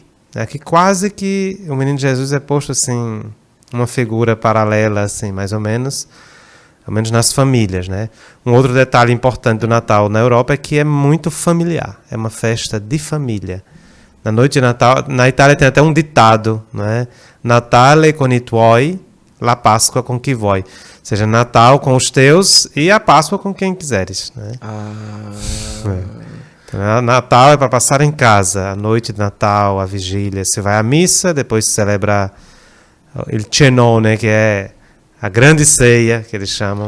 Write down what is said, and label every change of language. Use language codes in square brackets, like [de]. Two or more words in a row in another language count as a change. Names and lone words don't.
[pt] Aqui quase que o Menino Jesus é posto assim, uma figura paralela, assim, mais ou menos nas famílias, né? Um outro detalhe importante do Natal na Europa é que é muito familiar, é uma festa de família. Na noite de Natal, na Itália tem até um ditado, né? [it] Natale con i tuoi, la [pt] Páscoa com [it] chi vuoi. [pt] Ou seja, Natal com os teus e a Páscoa com quem quiseres, né? Então, Natal é para passar em casa, a noite de Natal, a vigília. Você vai à missa, depois celebra [it] il cenone, [pt] que é a grande ceia, que eles chamam.